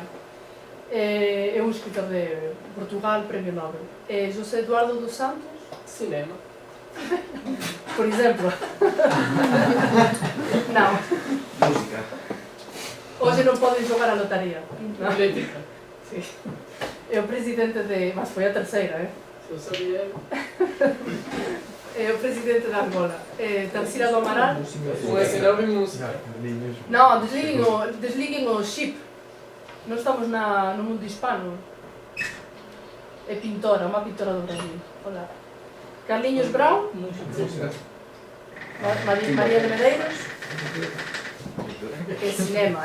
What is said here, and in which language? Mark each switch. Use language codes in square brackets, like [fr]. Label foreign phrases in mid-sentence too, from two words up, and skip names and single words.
[gl] É un escritor de Portugal, premio Nobel. José Eduardo dos Santos, Cinema. por exemplo. Non, Música. hoxe non poden xogar a lotaría. Non? Eléctrica. Sí. É o presidente de... Mas foi a terceira, Se eu sabia. É o presidente de Angola. Tarsila do Amaral. O cinema e música. Non, desliguem o chip. Non estamos no mundo hispano. É pintora, unha pintora do Brasil. Hola. Carliños Brown, Música. María de Medeiros, é cinema.